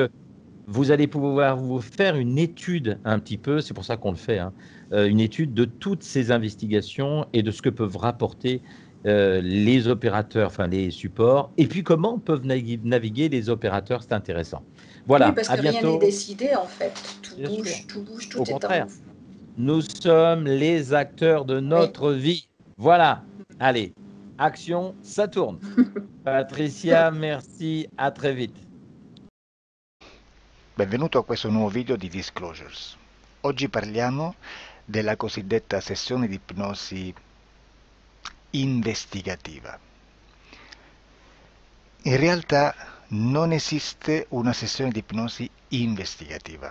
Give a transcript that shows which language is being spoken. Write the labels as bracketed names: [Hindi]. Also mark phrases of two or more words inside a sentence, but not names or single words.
[French] que vous allez pouvoir vous faire une étude un petit peu, c'est pour ça qu'on le fait, hein, une étude de toutes ces investigations et de ce que peuvent rapporter les opérateurs, enfin les supports, et puis comment peuvent naviguer les opérateurs, c'est intéressant. Oui, Voilà, parce à que rien n'est bientôt. décidé en fait. Bien sûr, Tout bouge, au tout est en contraire. mouvement. Nous sommes les acteurs de Oui. notre vie. Voilà. Allez, action, ça tourne. Patricia, merci, à très vite. [Italian] Benvenuto a questo nuovo video di Disclosures. Oggi parliamo della cosiddetta sessione di ipnosi investigativa. In realtà non esiste una sessione di ipnosi investigativa.